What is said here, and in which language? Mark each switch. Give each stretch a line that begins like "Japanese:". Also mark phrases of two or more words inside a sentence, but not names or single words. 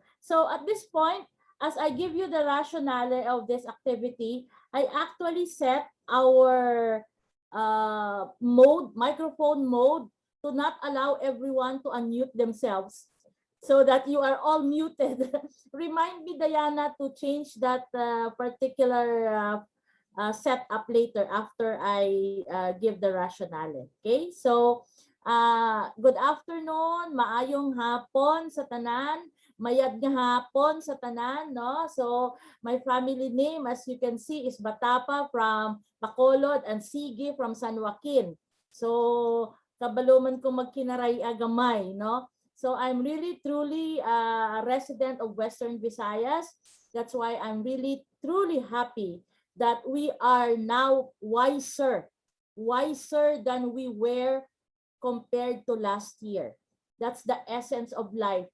English: So at this point, as I give you the rationale of this activity, I actually set our microphone mode to not allow everyone to unmute themselves so that you are all muted. Remind me, Diana, to change that particular set up later after I give the rationale. Okay, so good afternoon,
Hiligaynon: maayong hapon sa tanan,
Kinaray-a: mayad nga hapon sa tanan,
Hiligaynon: no?
English: So my family name, as you can see, is Batapa from Bacolod and Sige from San Joaquin.
Hiligaynon: So kabaluman ko magkinaray agamay, no?
English: So I'm really truly a resident of Western Visayas. That's why I'm really truly happy that we are now wiser than we were compared to last year. That's the essence of life.